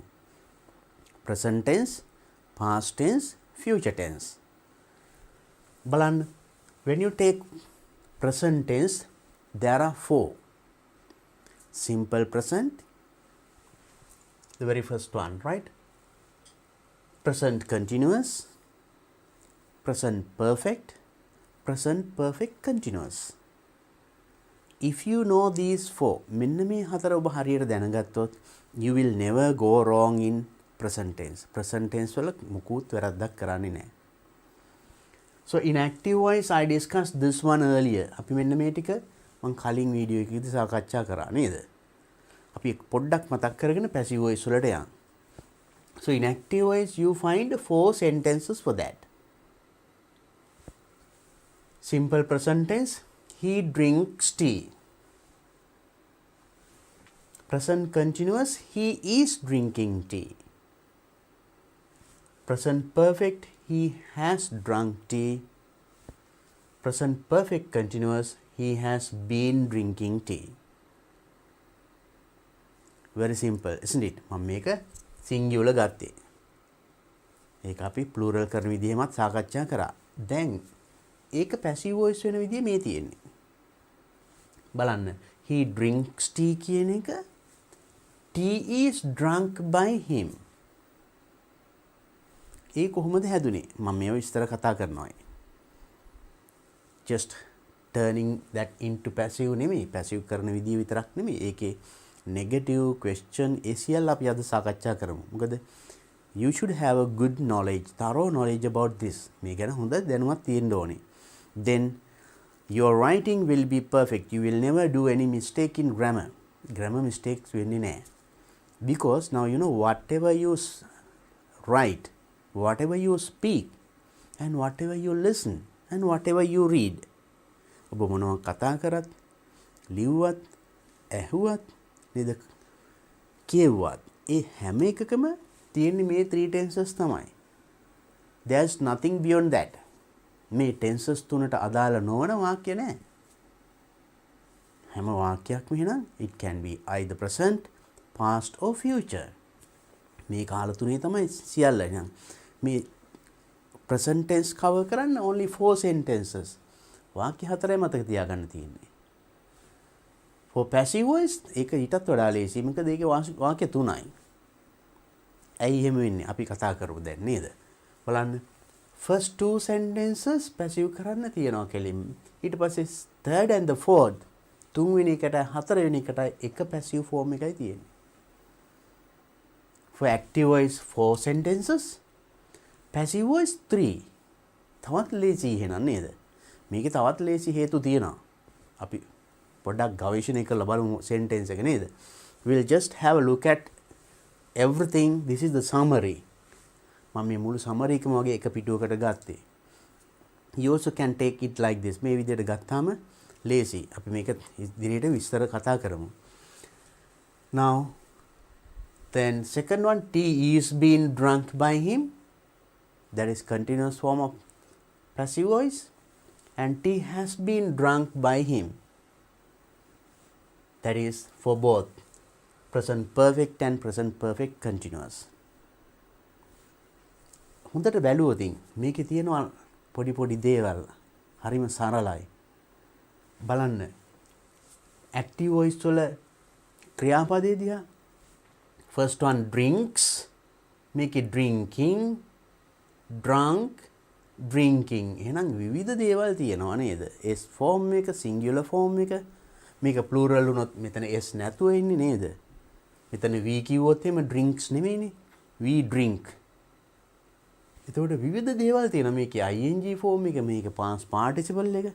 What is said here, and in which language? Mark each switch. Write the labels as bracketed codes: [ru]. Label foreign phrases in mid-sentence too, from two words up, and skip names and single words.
[en] Present tense, past tense, future tense. [si] බලන්න, [en] when you take present tense, there are 4. Simple present, the very first one, right? Present continuous, present perfect, present perfect continuous. If you know these 4, [si] මෙන්න මේ හතර ඔබ හරියට දැනගත්තොත් [en] you will never go wrong in present tense. Present tense [si] වල මුකුත් වැරද්දක් කරන්නේ නැහැ. [en] So in active voice I discussed this one earlier. [si] අපි මෙන්න මේ ටික මම කලින් වීඩියෝ එකකදී සාකච්ඡා කරා නේද? අපි පොඩ්ඩක් මතක් කරගෙන [en] passive voice [si] වලට යන්න. [en] So in active voice you find 4 sentences for that. Simple present tense, he drinks tea. Present continuous, he is drinking tea. Present perfect, he has drunk tea. Present perfect continuous, he has been drinking tea. Very simple, isn't it? [si] මම මේක singular ගත්තේ. ඒක අපි plural කරන විදිහමත් සාකච්ඡා කරා. දැන් ඒක [en] passive voice [si] වෙන විදිහ මේ තියෙන්නේ. බලන්න, [en] he drinks tea [si] කියන එක [en] tea is drunk by him. [si] ඒ කොහොමද හැදුනේ? මම මේව විස්තර කතා කරනවා. [en] Just turning that into passive නෙමෙයි, passive [si] කරන විදිය විතරක් නෙමෙයි. ඒකේ [en] negative question [si] ඒ සියල්ල අපි අද සාකච්ඡා කරමු. [en] මොකද you should have a good knowledge, thorough knowledge about this. [si] මේ ගැන හොඳ දැනුමක් තියෙන්න ඕනේ. [en] Then your writing will be perfect. You will never do any mistake in grammar. Grammar mistakes වෙන්නේ නැහැ. Because now you know whatever you write, whatever you speak, and whatever you listen, and whatever you read. [si] ඔබ මොනවා කතා කරත්, ලිව්වත්, ඇහුවත්, නේද? කියුවත්, ඒ හැම එකකම තියෙන්නේ මේ 3 tenses තමයි. [en] There's nothing beyond that. [si] මේ tenses තුනට අදාළ නොවන වාක්‍ය නැහැ. හැම වාක්‍යයක්ම එහෙනම් [en] it can be either present, past or future. [si] මේ කාල තුනේ තමයි සියල්ල. එහෙනම් මේ [en] present tense cover [si] කරන්න [en] only 4 sentences. [si] වාක්‍ය 4යි මතක තියාගන්න තියෙන්නේ. [en] for passive voice [si] ඒක ඊටත් වඩා ලේසි. මොකද ඒකේ වාක්‍ය 3යි. ඇයි එහෙම වෙන්නේ? අපි කතා කරමු දැන් නේද? බලන්න. [en] first two sentences passive [si] කරන්න තියනවා කෙලින්. ඊට පස්සේ [en] third and the fourth [si] තුන්වෙනි එකට හතරවෙනි එකට එක [en] passive form [si] එකයි තියෙන්නේ. [en] for active voice 4 sentences, passive voice 3. [si] තවත් ලේසි එහෙනම් නේද? මේකේ තවත් ලේසි හේතු තියෙනවා. අපි පොඩ්ඩක් ගවේෂණය කරලා බලමු sentence එක නේද? [en] We'll just have a look at everything. This is the summary. [si] මම මේ මුළු summary එකම වගේ එක පිටුවකට ගත්තේ. [en] You also can take it like this. [si] මේ විදිහට ගත්තාම ලේසි. අපි මේක ඉදිරියට විස්තර කතා කරමු. [en] Now then second one, tea is being drunk by him. That is continuous form of passive voice. And tea has been drunk by him. That is for both present perfect and present perfect continuous. [si] හොඳට බැලුවොත් මේකේ තියෙනවා පොඩි පොඩි දේවල්. හරිම සරලයි. බලන්න. [en] active voice [si] වල ක්‍රියාපදයේ දිහා. [en] First one, drinks. Make it drinking, drunk, drinking. [si] එහෙනම් විවිධ දේවල් තියෙනවා නේද? [en] S form [si] එක, [en] singular form [si] එක. මේක plural වුණොත් මෙතන S නැතුව ඉන්නේ නේද? මෙතන we කිව්වොත් එimhe drinks නෙමෙයිනේ. [en] We drink. [si] එතකොට විවිධ දේවල් තියෙනවා මේකේ [en] ing form [si] එක, මේක [en] past participle [si] එක.